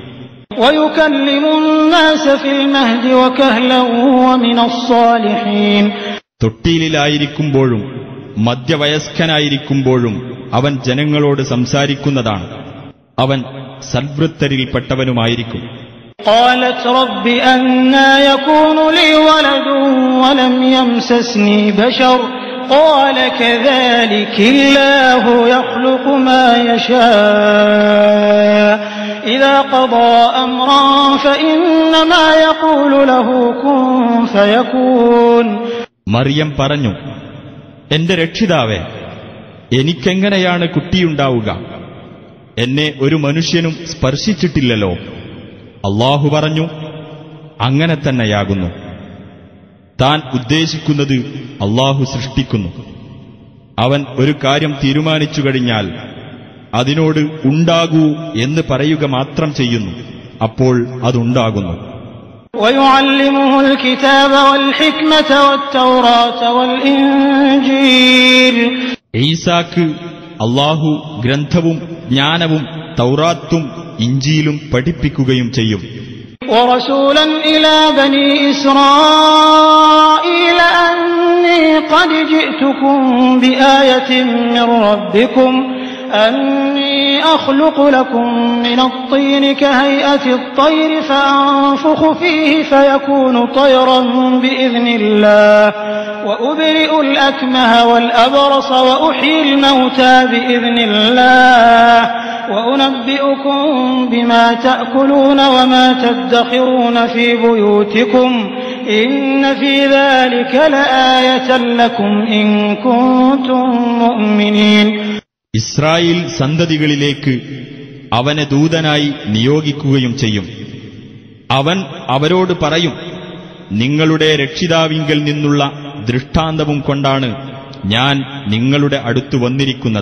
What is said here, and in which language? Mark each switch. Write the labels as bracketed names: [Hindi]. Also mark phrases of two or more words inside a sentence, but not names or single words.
[Malayalam] തൊട്ടിയിലായിരിക്കുമ്പോഴും മധ്യവയസ്കനായിരിക്കുമ്പോഴും അവൻ ജനങ്ങളോട് സംസാരിക്കുന്നതാണ്. അവൻ സൽവൃത്തരിൽപ്പെട്ടവനുമായിരിക്കും. [Arabic] قالت رب أنى يكون لي ولد ولم يمسسني بشر قال كذلك الله يخلق ما يشاء إذا قضى أمرا فإنما يقول له كن فيكون. [Malayalam] മറിയം പറഞ്ഞു, എന്റെ രക്ഷിതാവേ, എനിക്കെങ്ങനെയാണ് കുട്ടിയുണ്ടാവുക? എന്നെ ഒരു മനുഷ്യനും സ്പർശിച്ചിട്ടില്ലല്ലോ. അല്ലാഹു പറഞ്ഞു, അങ്ങനെ തന്നെയാകുന്നു. താൻ ഉദ്ദേശിക്കുന്നത് അല്ലാഹു സൃഷ്ടിക്കുന്നു. അവൻ ഒരു കാര്യം തീരുമാനിച്ചു കഴിഞ്ഞാൽ അതിനോട് ഉണ്ടാകൂ എന്ന് പറയുക മാത്രം ചെയ്യുന്നു. അപ്പോൾ അതുണ്ടാകുന്നു. [Arabic] ويعلمه الكتاب والحكمة والتوراة والإنجيل. [Malayalam] ഈസാക്ക് അല്ലാഹു ഗ്രന്ഥവും ജ്ഞാനവും തൗറാത്തും ഇഞ്ചീലും പഠിപ്പിക്കുകയും ചെയ്യും. [Arabic] ورسولا إلى بني إسرائيل أني قد جئتكم بآية من ربكم أني أخلق لكم من الطين كهيئة الطير فأنفخ فيه فيكون طيرا بإذن الله وأبرئ الأكمه والأبرص وأحيي الموتى بإذن الله وأنبئكم بما تأكلون وما تدخرون في بيوتكم إن في ذلك لآية لكم إن كنتم مؤمنين. [Malayalam] ഇസ്രായേൽ സന്തതികളിലേക്ക് അവനെ ദൂതനായി നിയോഗിക്കുകയും ചെയ്യും. അവൻ അവരോട് പറയും, നിങ്ങളുടെ രക്ഷിതാവിങ്കൽ നിന്നുള്ള ദൃഷ്ടാന്തവും കൊണ്ടാണ് ഞാൻ നിങ്ങളുടെ അടുത്ത് വന്നിരിക്കുന്നത്.